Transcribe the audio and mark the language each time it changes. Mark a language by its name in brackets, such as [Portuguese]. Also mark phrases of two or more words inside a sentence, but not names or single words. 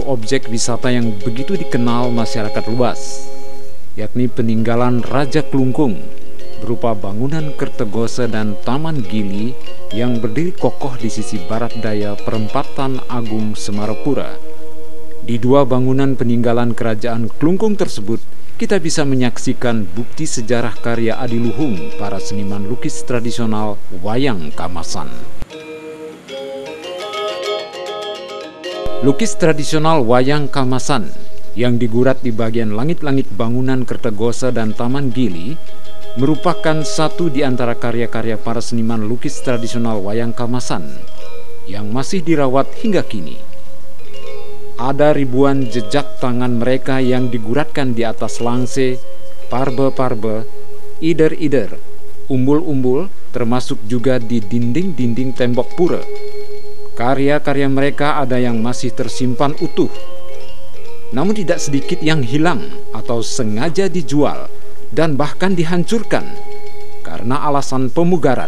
[Indonesian] objek wisata yang begitu dikenal masyarakat luas, yakni peninggalan Raja Kelungkung berupa bangunan Kertogose dan Taman Gili yang berdiri kokoh di sisi barat daya Perempatan Agung Semarapura. Di dua bangunan peninggalan kerajaan Kelungkung tersebut, kita bisa menyaksikan bukti sejarah karya adiluhung para seniman lukis tradisional wayang kamasan. Lukis tradisional wayang kamasan yang digurat di bagian langit-langit bangunan Kertogose dan Taman Gili merupakan satu di antara karya-karya para seniman lukis tradisional wayang kamasan yang masih dirawat hingga kini. Ada ribuan jejak tangan mereka yang diguratkan di atas langse, parbe-parbe, ider-ider, umbul-umbul, termasuk juga di dinding-dinding tembok pura. Karya-karya mereka ada yang masih tersimpan utuh, namun tidak sedikit yang hilang atau sengaja dijual dan bahkan dihancurkan karena alasan pemugaran.